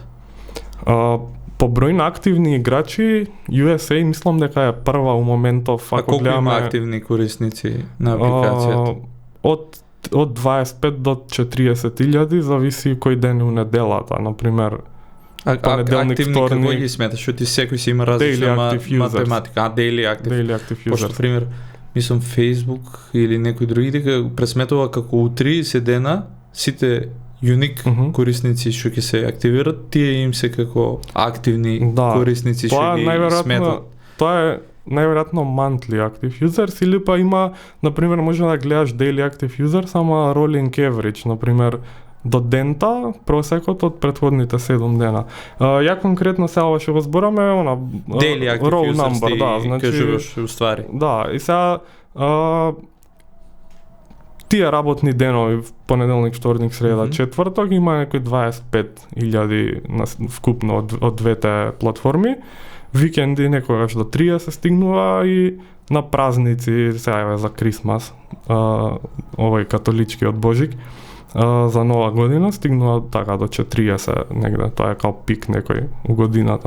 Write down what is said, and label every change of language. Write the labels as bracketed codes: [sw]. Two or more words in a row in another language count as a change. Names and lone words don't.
[mk] По број на активни играчи, USA мислам дека е прва у моментов. Колку има активни корисници на апликацијата? Од 25 до 40.000, зависи кој ден у неделата, например. Понеделник, активни вторник. Како ги сметаш? Што ти секој си има различна математика. [en] Daily active users. [mk] Пошто, пример, мислам Facebook или некој други дека пресметува како у 30 дена сите уник корисници што ќе се активират, тие им се како активни корисници што ги сметат. Тоа е најверојатно [en] monthly active users [mk] или па има, например, може да гледаш [en] daily active users, [mk] ама [en] rolling average, [mk] например, до дента, просекот од претходните 7 дена. Ја конкретно сега што го збораме [en] daily active roll users number, [mk] да, значи кажуваш уствари. Да, и сега тие работни денови, понеделник, вторник, среда, четврток, има некои 25.000 вкупно од двете платформи. Викенди некогаш до 30 се стигнува и на празници, сега за Крисмас, овој католичкиот Божик, за Нова година стигнува така до 40 негде, тоа е као пик некој у годината.